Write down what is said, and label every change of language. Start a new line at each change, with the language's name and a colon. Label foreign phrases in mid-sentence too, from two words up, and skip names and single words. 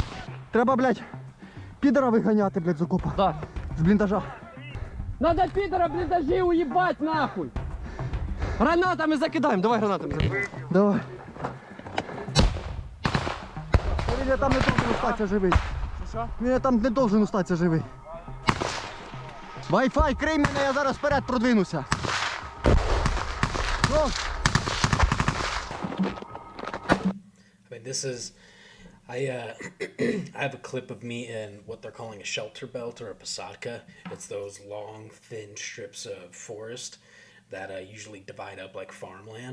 Ukrainian: Треба, блядь, підера виганяти, блядь, з окопа.
Russian: Да.
Ukrainian: З бліндажа.
Russian: Надо пидора блиндажи уебать нахуй! Гранатами закидаем, давай гранатами закидаем. Давай.
Ukrainian: Він там
Russian: не должен
Ukrainian: остатися живий. Що? Він там
Russian: не должен
Ukrainian: остатися живий. Wi-Fi, крий мене, я зараз вперед продвинуся. Ну.
English: I mean, this is, I have a clip of me in what they're calling a shelter belt or a posadka. It's those long, thin strips of forest that usually divide up like farmland.